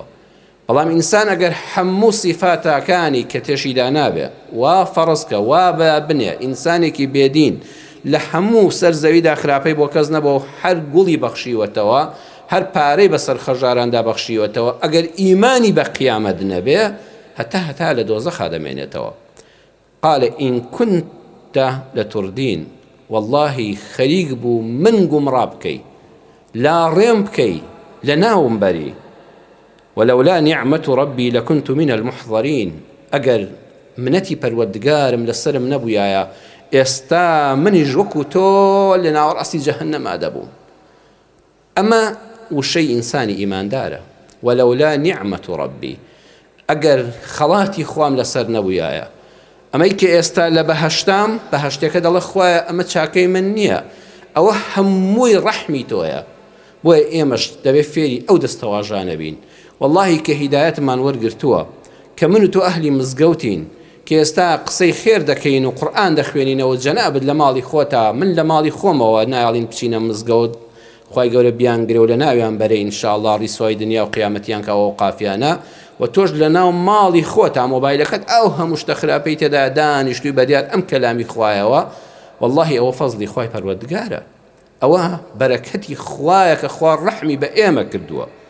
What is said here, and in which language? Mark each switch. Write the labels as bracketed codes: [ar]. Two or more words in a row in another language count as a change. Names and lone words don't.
[ckb] بەڵام ئینسان ئەگەر هەموو سیفاتەکانی کە تێشیدا نابێ وا فەڕزکە وا بە بنێ ئینسانێکی بێدین لە هەموو سەرزەویدا خراپەی بۆ کەس نەبوو هەر گوڵی بەخشیوەتەوە هەر پارەی بەسەر خەژاراندا بەخشیوەتەوە ئەگەر ئیمانی بە قیامەت نەبێ هەتا لە دۆزەخا دەمێنێتەوە. [ar] قال إن كنت لتردين والله [ckb] خەریک بوو من گومڕا بکەی لا ڕێم بکەی لە ناوم بەری [ar] ولولا نعمة ربي لكنت من المحضرين [ckb] ئەگەر منەتی پەروەردگارم لەسرم نەبووایە ئێستا منیش وەکو تۆ لە ناوەڕاستی جەهەنەما دەبووم. ئەمە وشەی ئینسانی ئیماندارە. [ar] ولولا نعمة ربي [ckb] ئەگەر خەڵاتی خوام لەسەر نەبووایە ئەمەی کە ئێستا لە بەهەشتام بەهەشتەکە دەڵێ خوایە ئەمە چاکەی من نییە ئەوە هەمووی ڕەحمی تۆیە بۆیە ئێمەش دەبێت فێری ئەو دەستەواژانە بین. واللهی کە هیدایەتمان وەرگرتووە کە من و تۆ ئەهلی مزگەوتین کە ئێستا قسەی خێر دەکەین و قورئان دەخوێنینەوە جەنابەت لە ماڵی خۆتە من لە ماڵی خۆمەوە نایڵین بچینە مزگەوت خوای گەورە بیانگرێ و لە ناویان بەرە ئینشاءالله ڕیسوای دنیا و قیامەتیان کەەوە و قافیانە و تۆش لە ناو ماڵی خۆتە مۆبایلەکەت ئەو هەموو شتە خراپەی تێدا دانیشتووی بەدیار ئەم کەلامی خوایەوە والله ئەوە فەزلی خوای پەروەردگارە ئەوە بەرەکەتی خوایە کە خوا ڕەحمی بە ئێمە کردووە.